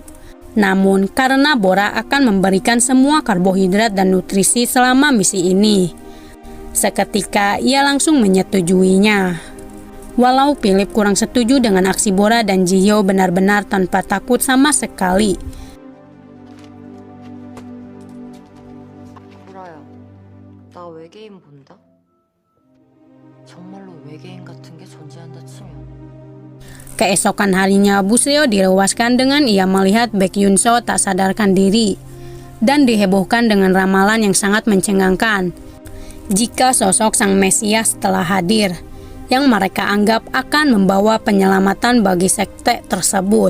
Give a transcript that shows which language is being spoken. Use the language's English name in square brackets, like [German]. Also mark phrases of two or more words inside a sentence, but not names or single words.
[Indonesian] Namun karena Bora akan memberikan semua karbohidrat dan nutrisi selama misi ini, seketika ia langsung menyetujuinya. Walau Philip kurang setuju dengan aksi Bora dan Ji-hyo benar-benar tanpa takut sama sekali. [Korean] 보라야, 나 외계인 본다? 정말로 외계인 같은 게 존재한다 치면. [Indonesian] Keesokan harinya, Buseo dilewaskan dengan ia melihat Baek Yun-so tak sadarkan diri dan dihebohkan dengan ramalan yang sangat mencengangkan jika sosok sang Mesias telah hadir, yang mereka anggap akan membawa penyelamatan bagi sekte tersebut.